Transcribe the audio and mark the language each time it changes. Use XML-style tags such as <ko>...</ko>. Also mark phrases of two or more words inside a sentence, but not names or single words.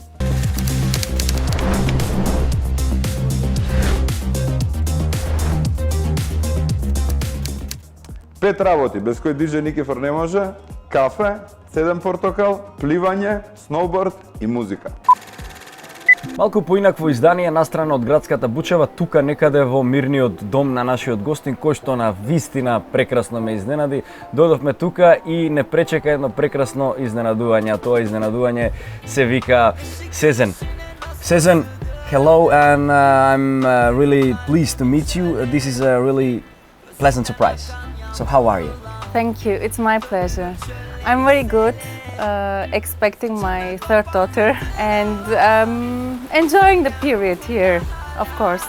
<mk>Пет работи без кои диже Никифор не може: кафе, 7 портокал, пливање, сноуборд и музика. Малку поинакво издание настрана од градската Бучева, тука некаде во мирниот дом на нашиот гостин, кој што на вистина прекрасно ме изненади. Додовме тука и не пречека едно прекрасно изненадување, а тоа изненадување се вика Сезен.</mk> <en>Сезен, hello, and I'm really pleased to meet you. This is a really pleasant surprise. So how are you? Thank you, it's my pleasure. I'm very good, expecting my third daughter and enjoying the period here, of course.</en>